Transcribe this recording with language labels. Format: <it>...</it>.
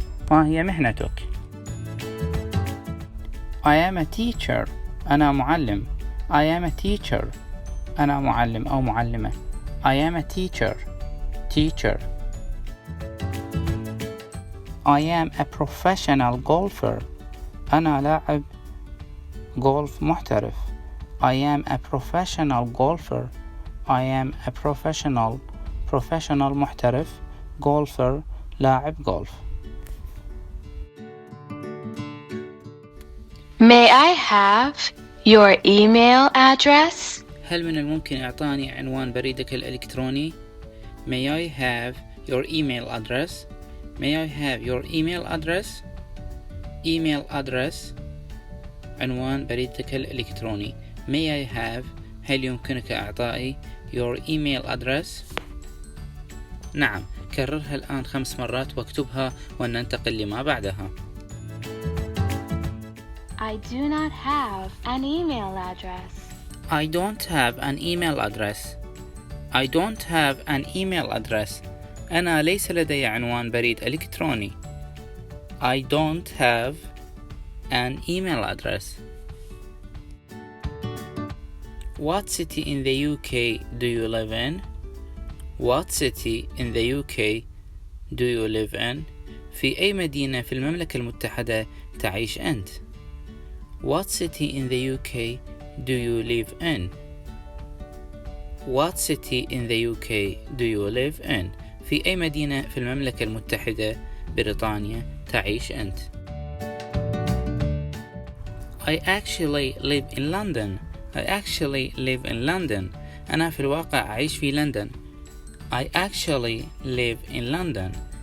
<ar>ما هي مهنتك؟</ar> <en>I am a teacher.</en> <ar>أنا معلم.</ar> <en>I am a teacher.</en> <ar>أنا معلم أو معلمة.</ar> <en>I am a teacher. Teacher. I am a professional golfer.</en> <ar>أنا لاعب golf محترف.</ar> <en>I am a professional golfer. I am a professional</en> <ar>محترف.</ar> <en>golfer</en> <ar>لاعب</ar> <en>golf. May I have your email address?</en> <ar>هل من الممكن إعطاني عنوان بريدك الإلكتروني؟</ar> <en>May I have your email address? May I have your email address? Email address</en> <ar>عنوان بريدك الإلكتروني.</ar> <en>May I have</en> <ar>هل يمكنك إعطائي</ar> <en>your email address؟</en> <ar>نعم، كررها الآن 5 مرات واكتبها وننتقل لما بعدها.</ar> <en>I do not have an email address. I don't have an email address. I don't have an email address.</en> <ar>أنا ليس لدي عنوان بريد إلكتروني.</ar> <en>I don't have an email address. What city in the UK do you live in? What city in the UK do you live in?</en> <ar>في أي مدينة في المملكة المتحدة تعيش أنت؟</ar> <en>What city in the UK do you live in? What city in the UK do you live in?</en> <ar>في أي مدينة في المملكة المتحدة بريطانيا تعيش أنت؟</ar> <en>I actually live in London. I actually live in London.</en> <ar>أنا في الواقع أعيش في لندن.</ar> <en>I actually live in London.</en>